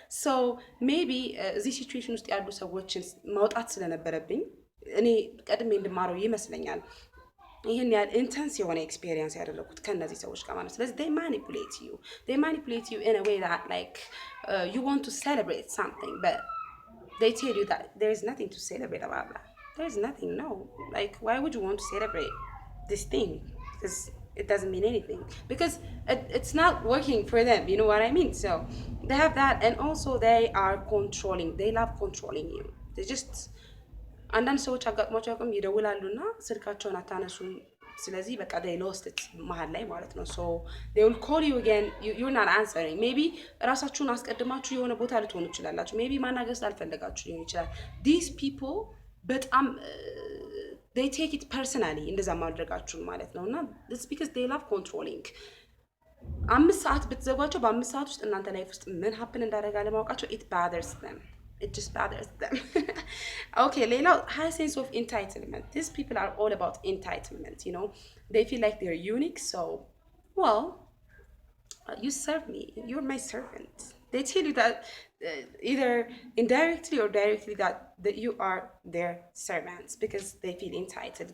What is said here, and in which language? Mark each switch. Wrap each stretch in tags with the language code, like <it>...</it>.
<en>So maybe</en> <am>እዚህ ሲቹዌሽን ውስጥ ያሉ ሰዎችን ማውጣት ስለነበረብኝ እኔ ቀድሜ እንድማረው ይመስለኛል ይህን ያህል ኢንተንስ የሆነ ኤክስፔሪየንስ ያደረኩት ከእነዚህ ሰዎች ጋር ማለት</am> <en>ስለዚህ they manipulate you in a way that like you want to celebrate something but they tell you that there is nothing to celebrate about that. There is nothing, no. Like why would you want to celebrate this thing? Because it doesn't mean anything because it's not working for them, you know what I mean? So they have that and also they are controlling, they love controlling you. They just</en> <am>አንዳንድ ሰዎች አጋጥሟቸው አቅም ይደውላሉና ስልካቸውን አታነሱም ስለዚህ በቃ</am> <en>they lost it</en> <am>መሀል ላይ ማለት ነው</am> <en>so they will call you again you're not answering maybe</en> <am>ራሳችሁን አስቀድማችሁ የሆነ ቦታ ልትሆኑ ትችላላችሁ maybe ማናገር ስላልፈለጋችሁ ሊሆን ይችላል</am> <en>these people</en> <am>በጣም</am> <en>they take it personally</en> <am>እንደዛ ማድረጋችሁን ማለት ነው እና</am> <en>it's because they love controlling</en> <am>5 ሰዓት ብትዘጓቸው በ5 ሰዓት ውስጥ እናንተ ላይፍ ውስጥ ምን ሀፕን እንዳደረጋ ለማወቃቸው</am> <en>it bothers them. It just bothers them. Okay, Leila, high sense of entitlement. These people are all about entitlement, you know. They feel like they're unique, so, well, you serve me. You're my servant. They tell you that either indirectly or directly that you are their servants because they feel entitled.</en>